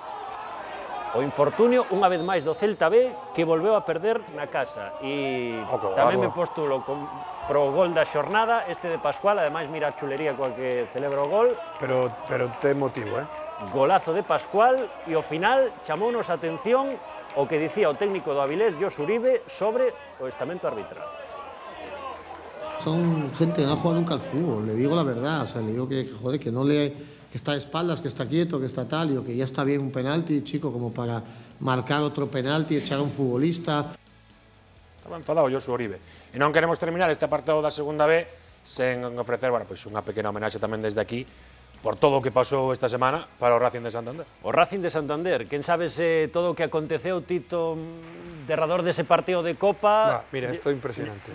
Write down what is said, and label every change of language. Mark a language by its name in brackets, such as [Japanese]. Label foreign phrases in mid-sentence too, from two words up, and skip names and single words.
[Galician] O infortunio, unha vez máis, do Celta B, que volveu a perder na casa. E tamén me postulo pro gol da xornada, este de Pascual, ademais mira a chulería coa que celebra o gol. Pero ten motivo, Golazo de Pascual e ao final chamounos a atención o que dicía o técnico do Avilés, Jos Uribe, sobre o estamento arbitral. [Spanish] Son gente que no ha jugado nunca al fútbol, le digo la verdad, o sea, le digo que joder, que no le, que está de espaldas, que está quieto, que está tal, y que ya está bien un penalti, chico, como para marcar otro penalti, echar a un futbolista. [Galician] Estaba enfadado Josu Uribe. E non queremos terminar este apartado da segunda B sen ofrecer, bueno, pois unha pequena homenaxe tamén desde aquí por todo o que pasou esta semana para o Racing de Santander. O Racing de Santander, quen sabe se todo o que aconteceu, Tito, derrador dese partido de Copa... Mira, isto é impresionante.